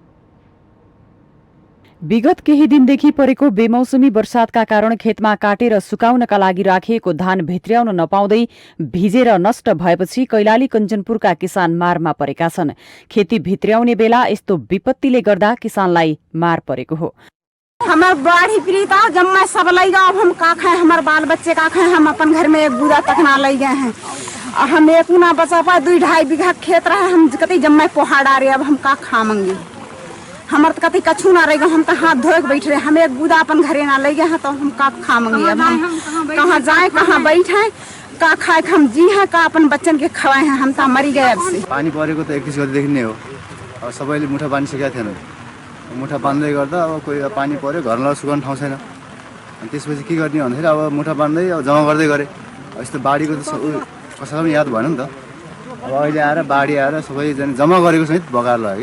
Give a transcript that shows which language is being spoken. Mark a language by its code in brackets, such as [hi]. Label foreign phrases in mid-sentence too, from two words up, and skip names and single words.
[ne] विगत केही दिनदेखि परेको बेमौसमी वर्षातका कारण खेतमा काटेर सुकाउनका लागि राखिएको धान भित्र्याउन नपाउँदै भिजेर नष्ट भएपछि कैलाली कञ्चनपुरका किसान मारमा परेका छन्। खेती भित्र्याउने बेला यस्तो विपत्तिले गर्दा किसानलाई मार परेको हो। [thr] हमार बाढ़ी पीड़ित जम्मा सब लग गया। अब हम का खाए, हमारे बाल बच्चे का खाए। हम अपन घर में एक बूदा तक ना ले गए हैं। हम एक ना बचा पाए। 2-2.5 बीघा खेत रहे, हम कति जम्मा पोहा डारे। अब हम का खाएंगे? हमारे कति कछु ना रहेगा। हम तो हाथ धोए बैठ रहे। हम एक बूदा अपन घरे ना ले गए हैं, तो हम का खाएंगे? अब हम कहाँ जाए, कहाँ बैठे, का खाए, हम जी हैं का अपन बच्चन के खवाए हैं? हम तो मरी गए। अब से [ne] पानी परेको त 21 गते देखि नै हो। अब सबैले मुठा बाँध्न सकेका थिएन। मुठा बाँध्दै गर्दा अब कोही पानी पर्यो, घरमा सुकाउन ठाउँ छैन। अनि त्यसपछि के गर्ने भन्दाखेरि अब मुठा बाँध्दै अब जम्मा गर्दै गरे। यस्तो बाढीको त कसैलाई पनि याद भएन नि त। अब अहिले आएर बाढी आएर सबैजना जम्मा गरेको सहित बगाएर लग्यो।